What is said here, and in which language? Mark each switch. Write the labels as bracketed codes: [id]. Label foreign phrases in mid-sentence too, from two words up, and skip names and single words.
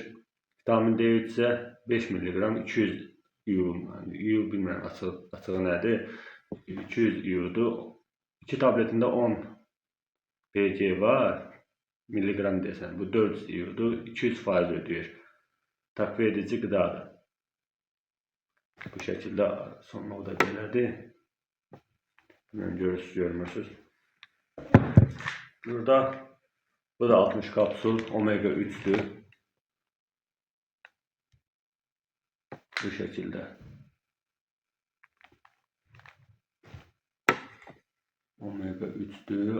[az] Vitamin D3 isə 5 mg, 200 IU, IU bilmirəm açığı nədir, 200 IU-dur. 2 tabletində 10 PG var, milligram desən, bu 400 IU-dur, 200% ödəyir. Takviye edici qidadır. Bu şəkildə sonuna da belədir. [tr] Bilmem görürsünüz. [az] Burada bu da 60 kapsul omega 3'tür. [tr] Bu şekilde. Omega 3'tür.